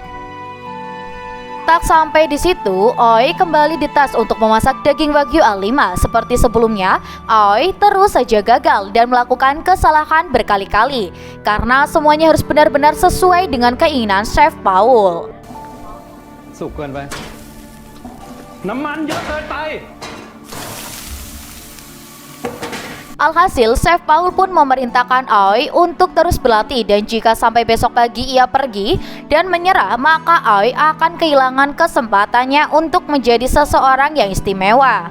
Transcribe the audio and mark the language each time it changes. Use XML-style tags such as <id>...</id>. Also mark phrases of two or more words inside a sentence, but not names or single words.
<id>Tak sampai di situ, Oi kembali dites untuk memasak daging Wagyu A5. Seperti sebelumnya, Oi terus saja gagal dan melakukan kesalahan berkali-kali karena semuanya harus benar-benar sesuai dengan keinginan Chef Paul.</id> <th>สุกเกินไป น้ำมันเยอะเกินไป</th> <id>Alhasil, Chef Paul pun memerintahkan Aoi untuk terus berlatih dan jika sampai besok pagi ia pergi dan menyerah, maka Aoi akan kehilangan kesempatannya untuk menjadi seseorang yang istimewa.</id>